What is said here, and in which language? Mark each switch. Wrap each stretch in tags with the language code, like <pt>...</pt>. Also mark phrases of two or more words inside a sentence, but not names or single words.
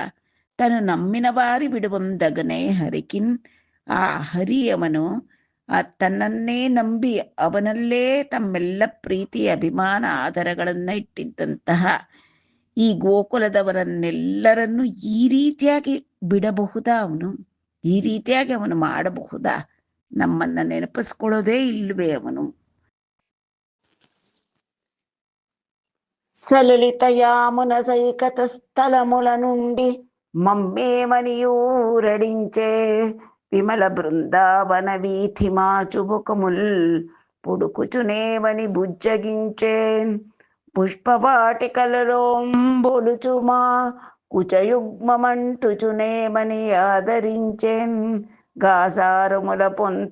<te>తాను నమ్మిన బారి బిడువందగనె హరికిన్,</te> <kn>ಆ ಹರಿಯವನು ತನ್ನನ್ನೇ ನಂಬಿ ಅವನಲ್ಲೇ ತಮ್ಮೆಲ್ಲ ಪ್ರೀತಿ ಅಭಿಮಾನ ಆದರಗಳನ್ನ ಇಟ್ಟಿದ್ದಂತಹ ಈ ಗೋಕುಲದವರನ್ನೆಲ್ಲರನ್ನು ಈ ರೀತಿಯಾಗಿ ಬಿಡಬಹುದಾ? ಅವನು ಈ ರೀತಿಯಾಗಿ ಅವನು ಮಾಡಬಹುದಾ? ನಮ್ಮನ್ನ ನೆನಪಿಸ್ಕೊಳ್ಳೋದೇ ಇಲ್ವೇ ಅವನು?</kn> <te>సలలిత యామున సైకత స్థల ముల నుండి మమ్మే మనియూరడించే విమల బృందావన వీథి మాచుబుకముల్ పుడుకుచునేమని బుజ్జగించేన్ పుష్పవాటికలలోంబొలుచుమా కుచయుగ్మమంటుచునేమని ఆదరించేన్ గాసారముల పొంత</te>